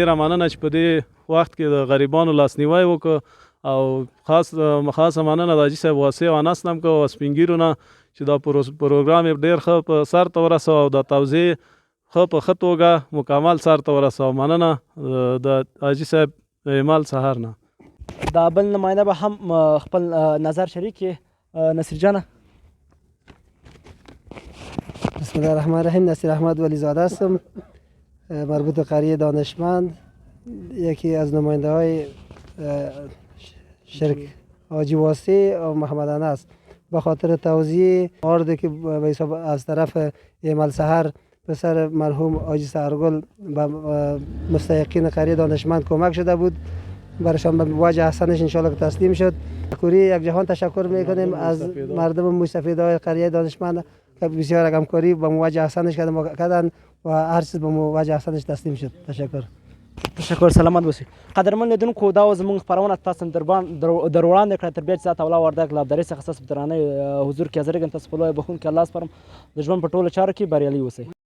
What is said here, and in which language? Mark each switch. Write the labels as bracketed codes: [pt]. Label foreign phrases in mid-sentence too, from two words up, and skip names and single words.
[ps] ډېره مننه چې په دې وخت کې د غریبانو لاسنیوی وکړو او خاصه مننه د حاجي صاحب واسع او انس نه هم کوو او سپین ږیرو نه چې دا پروګرام یې ډېر ښه په سر ته ورسوه او د توضیح ښه په ښه توګه مکمل سر ته ورسوه. مننه د حاجي صاحب ایمل سحر نه. دا بل نماینده به هم خپل نظر شریک کړي. نصیر جانه. [ar] بسم الله الرحمن الرحیم. [fa] نصیر احمد ولیزاده هستم، مربوط به قریه دانشمند، یکی از نماینده های شرک حاجی واسع و محمد انس. به خاطر توضیح آرده که به حساب از طرف ایمل سحر پسر مرحوم حاجی سحرگل به مستحقین قریه دانشمند کمک شده بود، برشان به وجه احسنش انشالله که تسلیم شد. کوری یک جهان تشکر میکنیم از مردم مستفید های قریه دانشمند که بسیار همکاری به وجه احسنش کردن و هر چیز به وجه احسنش تسلیم شد. [ps] تشکر. سلامت اوسئ. قدرمن لیدونکو دا زموږ خپرونه تاسو در وړاندې کړه. تر بیا چې ساعت اوله وردګ له ابدارۍ څخه ستاسو په درانه حضور کې حاضرېږم. تاسو په لویه بخښونکي الله سپارم. د ژوند په ټولو چارو کې بریالي اوسئ.